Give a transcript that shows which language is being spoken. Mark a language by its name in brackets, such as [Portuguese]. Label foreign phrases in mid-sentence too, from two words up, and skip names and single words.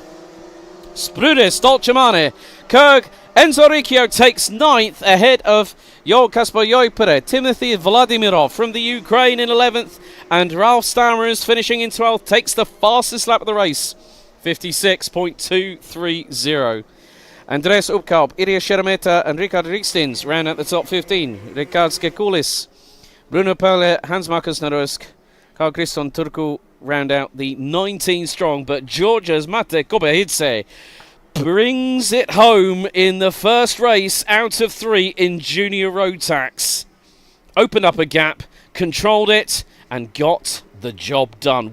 [English] Spruder, Stolchamani, Kerg, Enzo Riccio takes 9th ahead of Jo Kasper Joipere. Timothy Vladimirov from the Ukraine in 11th, and Ralf Stammers finishing in 12th takes the fastest lap of the race, 56.230. Andres Upkalp, Ilya Sheremetya and Richard Rikstins round out the top 15. Rikard Skekulis, Bruno Perle, Hans Markus Narusk, Carl Christian Turku round out the 19 strong, but Georgia's Mate Kobahidze brings it home in the first race out of 3 in junior Rotax. Opened up a gap, controlled it, and got the job done.